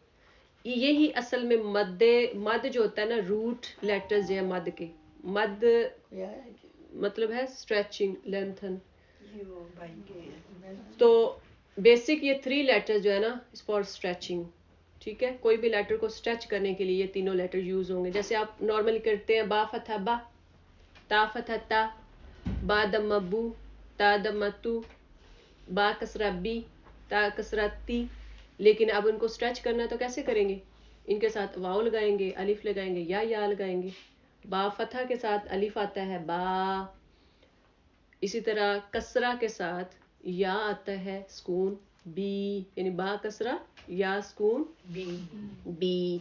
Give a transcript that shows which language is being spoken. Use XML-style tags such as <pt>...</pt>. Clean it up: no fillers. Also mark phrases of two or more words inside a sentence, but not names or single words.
<ur>یہی اصل میں مد جو ہوتا ہے نا,</ur> <en>root letters</en> <ur>ہیں مد کے. مد مطلب ہے</ur> <en>stretching, lengthen.</en> <ur>تو بیسک یہ 3 لیٹر جو ہے نا,</ur> <en>is for stretching.</en> <ur>ٹھیک ہے, کوئی بھی لیٹر کو اسٹریچ کرنے کے لیے یہ تینوں لیٹر یوز ہوں گے. جیسے آپ نارملی کرتے ہیں با فتح با, تا فتح تا, با دمہ بو, تا دمہ تو, با کسرہ بی, تا کسرہ تی. لیکن اب ان کو اسٹریچ کرنا ہے تو کیسے کریں گے, ان کے ساتھ واو لگائیں گے, الف لگائیں گے, یا لگائیں گے. با فتح کے ساتھ الف آتا ہے با. اسی طرح کسرہ کے ساتھ یا آتا ہے سکون بی یعنی با کسرہ یا سکون بی.</ur>